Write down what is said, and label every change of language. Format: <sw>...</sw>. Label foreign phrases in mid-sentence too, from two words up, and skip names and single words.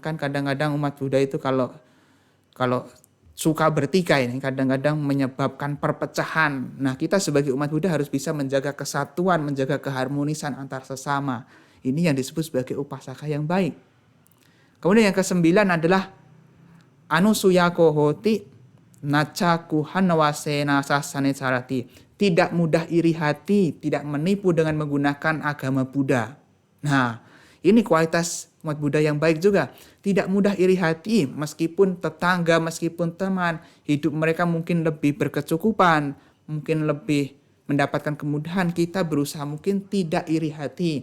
<id>Kan kadang-kadang umat Buddha itu kalau suka bertikai ini kadang-kadang menyebabkan perpecahan. Nah, kita sebagai umat Buddha harus bisa menjaga kesatuan, menjaga keharmonisan antar sesama. Ini yang disebut sebagai upasaka yang baik. Kemudian yang ke-9 adalah</id> <pi>anusuyako hoti nacaku hanawasena sasane sarati.</pi> <id>Tidak mudah iri hati, tidak menipu dengan menggunakan agama Buddha. Nah, ini kualitas umat Buddha yang baik juga. Tidak mudah iri hati, meskipun tetangga, meskipun teman, hidup mereka mungkin lebih berkecukupan, mungkin lebih mendapatkan kemudahan, kita berusaha mungkin tidak iri hati.</id>